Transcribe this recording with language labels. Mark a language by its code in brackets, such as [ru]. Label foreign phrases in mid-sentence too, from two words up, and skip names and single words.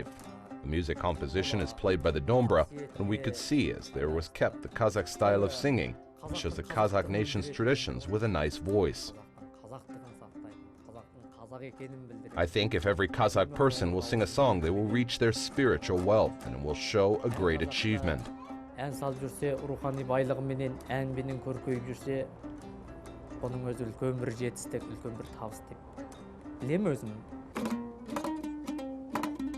[en] The music composition is played by the dombra, and we could see as there was kept the Kazakh style of singing. It shows the Kazakh nation's traditions with a nice voice. I think if every Kazakh person will sing a song, they will reach their spiritual wealth and it will show a great achievement. [kk] Ән салып жүрсе, рухани байлығыменен әнменен көркейіп жүрсе, бұның өзі үлкен бір жетістік, үлкен бір табыс деп білемін өзім.